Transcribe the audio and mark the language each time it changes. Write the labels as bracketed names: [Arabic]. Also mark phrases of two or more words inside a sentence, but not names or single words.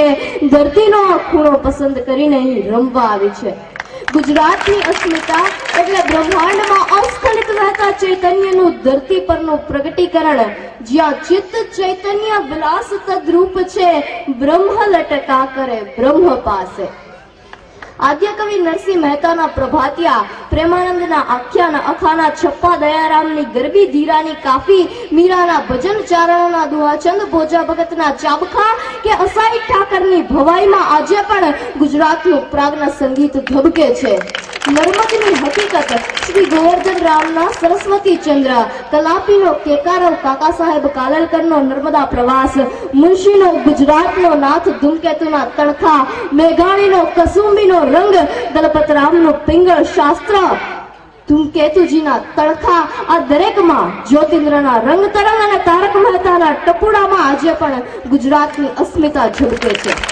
[Gujarati] ધરતીનો આ ખૂણો પસંદ કરીને અહીં રમવા આવી છે। ગુજરાતની અસ્મિતા એટલે બ્રહ્માંડમાં અસ્ખલિત વહેતા ચૈતન્યનું ધરતી પરનું પ્રગટીકરણ જ્યાં ચિત્ત ચૈતન્ય વિલાસ તદ્રૂપ છે બ્રહ્મ લટકા કરે બ્રહ્મ પાસે। આદ્ય કવિ નરસિંહ મહેતાના પ્રભાતિયા પ્રેમાનંદના આખ્યાન અખાના છપ્પા દયારામની ગરબી ધીરાની કાફી મીરાના ભજન ચારણોના દુહાછંદ ભોજા ભગતના ચાબખા કે અસાઈત ઠાકરની ભવાઈમાં આજે પણ ગુજરાતનું પ્રાજ્ઞ સંગીત ધબકે છે। નર્મદની હકીકત શ્રી ગોવર્ધનરામના સરસ્વતીચંદ્ર કલાપીનો કેકારવ કાકા સાહેબ કાલેલકરનો નર્મદા પ્રવાસ મુનશીનો ગુજરાતનો નાથ ધૂમકેતુના તણખા મેઘાણીનો કસુંબીનો રંગ દલપતરામનો પિંગળ શાસ્ત્ર ધૂમકેતુજીના તણખા આ દરેકમાં જ્યોતીન્દ્રના રંગતરંગ અને તારક મહેતાના ટપુડામાં આજે પણ ગુજરાતની અસ્મિતા ઝળકે છે।